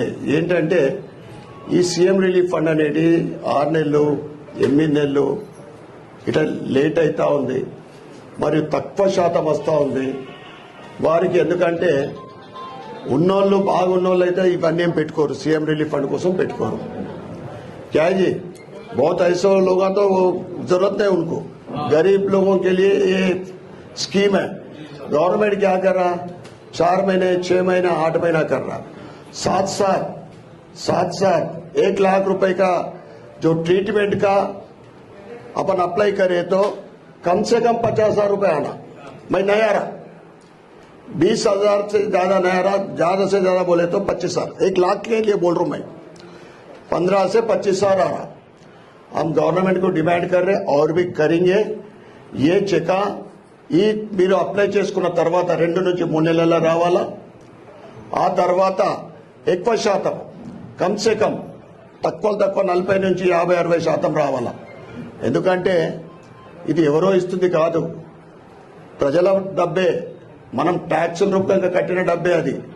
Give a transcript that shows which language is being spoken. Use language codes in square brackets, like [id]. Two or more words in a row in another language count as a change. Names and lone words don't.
[te] ఏంటంటే ఈ సీఎం రిలీఫ్ ఫండ్ అనేది 6 నెలలు 8 నెలలు ఇట్లా లేట్ అవుతా ఉంది. మరియు తక్కువ శాతం వస్తూ ఉంది వారికి. ఎందుకంటే ఉన్నోళ్ళు బాగున్నోళ్ళు అయితే ఇవన్నీ ఏం పెట్టుకోరు, सीएम रिलीफ फंड కోసం పెట్టుకోరు. [hi] क्या है जी, बहुत ऐसे लोग तो जरूरत नहीं उनको. गरीब लोगों के लिए ये स्कीम है. गवर्नमेंट क्या कर रहा, 4 महीने 6 महीना 8 महीना कर रहा. साथ साथ 1 लाख रुपए का जो ट्रीटमेंट का अपन अप्लाई करे तो कम से कम 50,000 रुपए आना. मैं नहीं आ रहा, 20,000 से ज्यादा नहीं आ रहा. ज्यादा से ज्यादा बोले तो 25,000. 1 लाख के लिए बोल रहा हूं मैं. 15 से 25,000 आ रहा. हम गवर्नमेंट को डिमांड कर रहे और भी करेंगे. [te] ये చెక్ ఈ మీరు అప్లై చేసుకున్న తర్వాత 2 నుంచి 3 నెలల్లో రావాలా. ఆ తర్వాత ఎక్కువ శాతం [hi] कम से कम [te] తక్కువ 40 నుంచి 50-60% రావాలా. ఎందుకంటే ఇది ఎవరో ఇస్తుంది కాదు, ప్రజల డబ్బే, మనం ట్యాక్సుల రూపంగా కట్టిన డబ్బే అది.